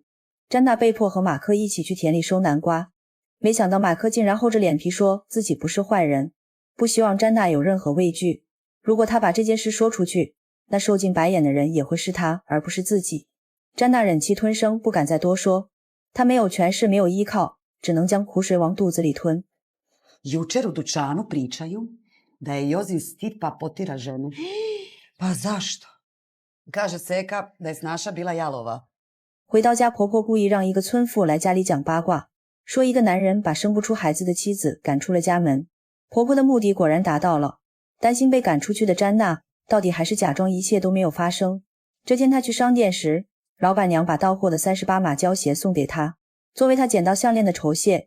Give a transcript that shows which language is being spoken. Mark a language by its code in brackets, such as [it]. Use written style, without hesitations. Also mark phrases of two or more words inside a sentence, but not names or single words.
[zh] 詹娜被迫和马克一起去田里收南瓜，没想到马克竟然厚着脸皮说自己不是坏人，不希望詹娜有任何畏惧。如果他把这件事说出去，那受尽白眼的人也会是他，而不是自己。詹娜忍气吞声，不敢再多说。她没有权势，没有依靠，只能将苦水往肚子里吞。 [hr] Jučer u dućanu pričaju da je Jozif Stip pa potira ženu. Pa zašto? Kaže Seka da je snaša bila jalova. [zh] 回到家，婆婆故意让一个村妇来家里讲八卦，说一个男人把生不出孩子的妻子赶出了家门。婆婆的目的果然达到了，担心被赶出去的詹娜到底还是假装一切都没有发生。这天她去商店时，老板娘把到货的38码胶鞋送给她，作为她捡到项链的酬谢。